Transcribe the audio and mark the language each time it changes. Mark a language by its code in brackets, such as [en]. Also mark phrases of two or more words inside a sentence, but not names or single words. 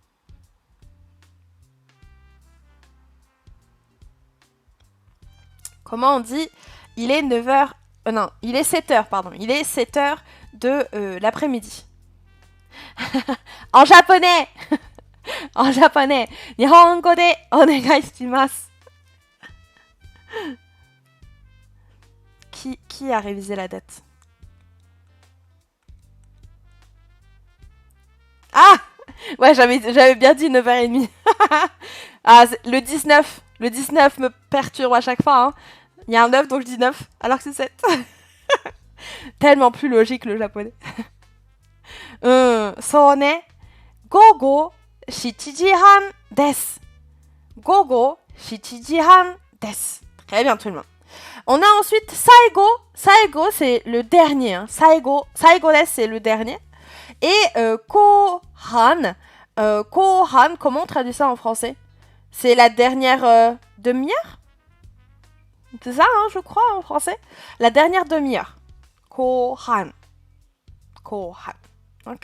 [fr] Comment on dit? Il est 9h... non, il est 7h, pardon. Il est 7h de l'après-midi. En japonais. En japonais. [ja] 日本語でお願いします. [fr] Qui a révisé la date? Ah! Ouais, j'avais bien dit 9h30. Ah, le 19. Le 19 me perturbe à chaque fois, hein. Il y a un 9, donc je dis 9, alors que c'est 7. Tellement plus logique le japonais. Sone, [ja] 午後、七時半です. 午後、七時半です. [fr] Très bien tout le monde. On a ensuite saigo. Saigo, c'est le dernier. Hein. [ja] 最後です, [fr] c'est le dernier. Et kohan. Kohan, comment on traduit ça en français? C'est la dernière demi-heure? C'est ça, hein, je crois, en français. La dernière demi-heure. Kohan. Kohan. Ok.